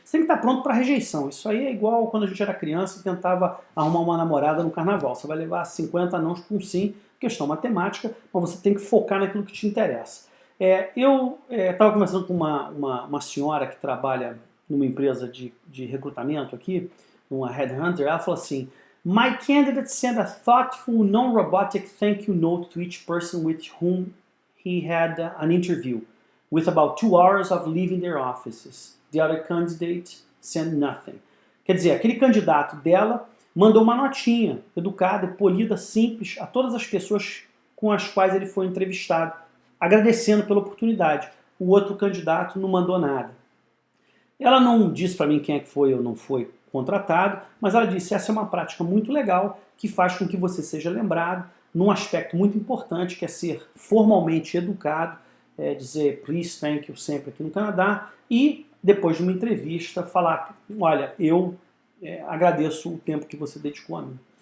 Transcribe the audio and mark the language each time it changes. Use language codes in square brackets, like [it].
[pt] Você tem que estar pronto para rejeição. Isso aí é igual quando a gente era criança e tentava arrumar uma namorada no carnaval. Você vai levar 50 nãos com um sim, questão matemática, mas você tem que focar naquilo que te interessa. Eu estava conversando com uma senhora que trabalha numa empresa de recrutamento aqui, uma headhunter. Ela falou assim: [en] "My candidate sent a thoughtful, non-robotic thank you note to each person with whom he had an interview, with about 2 hours of leaving their offices. The other candidate sent nothing." [pt] Quer dizer, aquele candidato dela mandou uma notinha educada, polida, simples, a todas as pessoas com as quais ele foi entrevistado, agradecendo pela oportunidade. O outro candidato não mandou nada. Ela não disse para mim quem é que foi ou não foi contratado, mas ela disse: essa é uma prática muito legal que faz com que você seja lembrado num aspecto muito importante, que é ser formalmente educado, dizer [en] please, thank you [pt] sempre aqui no Canadá, e depois de uma entrevista falar: olha, eu agradeço o tempo que você dedicou a mim.